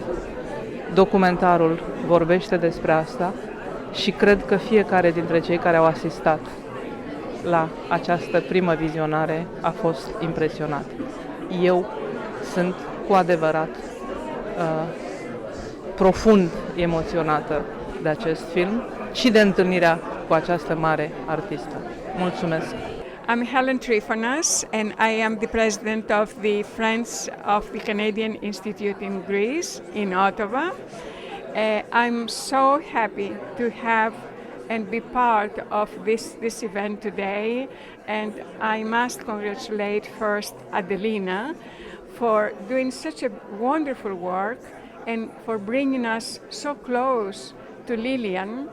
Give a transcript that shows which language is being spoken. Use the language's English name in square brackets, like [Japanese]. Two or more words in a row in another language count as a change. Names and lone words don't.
[Romanian] Documentarul vorbește despre asta și cred că fiecare dintre cei care au asistat la această primă vizionare a fost impresionat. Eu sunt cu adevărat profund emoționată de acest film și de întâlnirea cu această mare artistă. Mulțumesc! [English] I'm Helen Trifonas, and I am the president of the Friends of the Canadian Institute in Greece, in Ottawa. I'm so happy to have and be part of this event today, and I must congratulate first Adelina for doing such a wonderful work and for bringing us so close to Lilian.